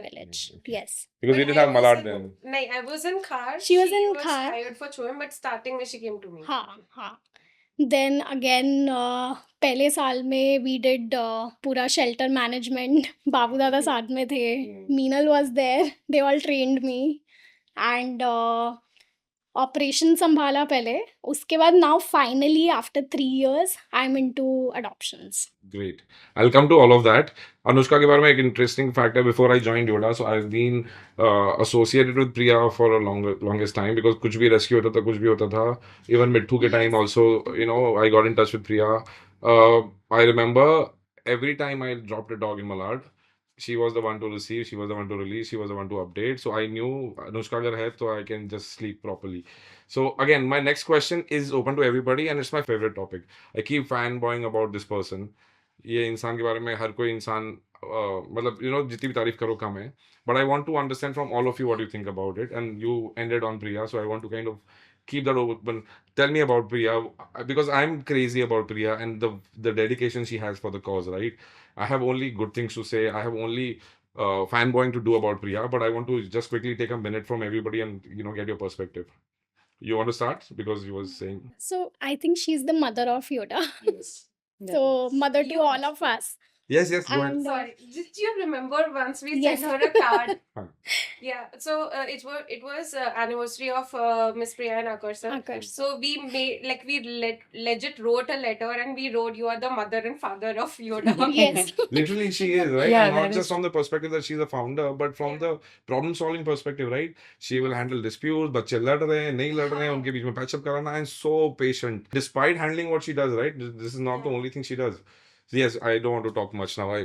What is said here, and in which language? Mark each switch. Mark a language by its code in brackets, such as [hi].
[en] village. Okay. Yes. Because we But didn't I have was Malad in- then. Nahin, I was in Khar. She was in Khar. hired for Chuem, but starting when she came to me. [hi] हाँ. [en] Then again, [hi] पहले साल में [en] we did [hi] पूरा [en] shelter management. [hi] बाबू दादा साथ में थे. [en] Meenal was there. They all trained me. [hi] And operation संभाला पहले. उसके बाद [en] now finally after 3 years I'm into adoptions. Great. I'll come to all of that. [hi] Anushka के बारे में एक interesting fact है. [en] Before I joined Yoda, so I've been associated with Priya for a longest time because [hi] कुछ भी rescue होता था, कुछ भी होता था. [en] Even Mitthu के time also, you know, I got in touch with Priya. I remember every time I dropped a dog in Malad, she was the one to receive, she was the one to release, she was the one to update. So I knew Anushka [hi] अगर है तो [en] I can just sleep properly. So again, my next question is open to everybody and it's my favorite topic. I keep fanboying about this person. [hi] ये इंसान के बारे में हर कोई इंसान मतलब [en] you know [hi] जितनी भी तारीफ करो कम है. [en] But I want to understand from all of you what you think about it. And you ended on Priya, so I want to kind of keep that open. Tell me about Priya because I'm crazy about Priya and the dedication she has for the cause. Right? I have only good things to say. I have only fanboying to do about Priya, but I want to just quickly take a minute from everybody and you know get your perspective. You want to start because you was saying So I think she's the mother of Yoda. yes. So mother to You all of us. Yes, go ahead. And Sorry, did you remember once we Yes. sent her a card? Huh. Yeah, so it was anniversary of Miss Priya and Akarshan. Akarshan. So we made like we legit wrote a letter and we wrote, "You are the mother and father of Yoda." yes. Literally, she is, right? Yeah, And not that just is from the perspective that she's a founder, but from the problem solving perspective, right? She will handle disputes, [hi] बच्चे लड़ रहे हैं, नहीं लड़ रहे हैं, उनके बीच में patch up कराना, [en] and so patient. Despite handling what she does, right? This is not the only thing she does. So yes, I don't want to talk much now.